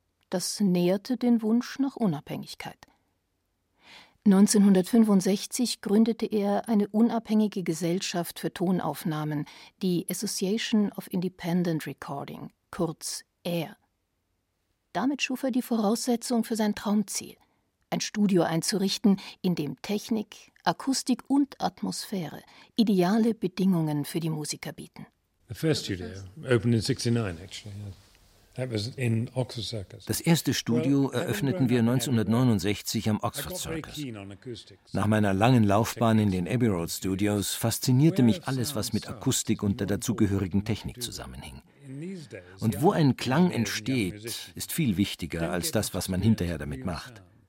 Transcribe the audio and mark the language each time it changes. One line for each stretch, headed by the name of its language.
German: Das nährte den Wunsch nach Unabhängigkeit. 1965 gründete er eine unabhängige Gesellschaft für Tonaufnahmen, die Association of Independent Recording, kurz AIR. Damit schuf er die Voraussetzung für sein Traumziel, ein Studio einzurichten, in dem Technik, Akustik und Atmosphäre ideale Bedingungen für die Musiker bieten.
English: The first studio opened in 69, actually. That was in Oxford Circus.
German: Das erste Studio eröffneten wir 1969 am Oxford Circus. Nach meiner langen Laufbahn in den Abbey Road Studios faszinierte mich alles, was mit Akustik und der dazugehörigen Technik zusammenhing. Und wo ein Klang entsteht, ist viel wichtiger als das, was man hinterher damit macht.